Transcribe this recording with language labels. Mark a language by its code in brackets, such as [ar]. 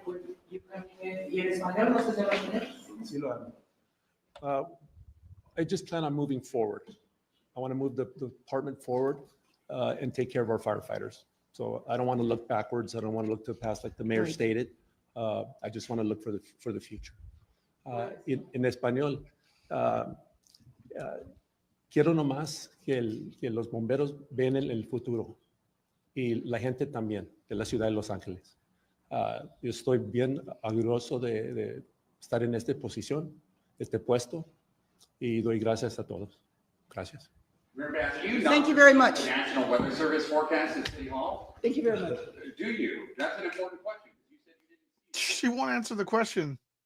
[en] Would you come in? Yes, my name is [es] Sí lo hago. [en] I just plan on moving forward. I want to move the department forward and take care of our firefighters. So I don't want to look backwards. I don't want to look to the past like the mayor Right. stated. I just want to look for the future. [es] En español, quiero nomás que los bomberos ven el futuro y la gente también de la ciudad de Los Ángeles. Yo estoy bien orgulloso de estar en esta posición, este puesto, y doy gracias a todos. Gracias. [en] Mayor Bass, do you Thank you very much. the National Weather Service forecast at City Hall? Thank you very much. Do you? That's an important question. You said you didn't. She won't answer the question.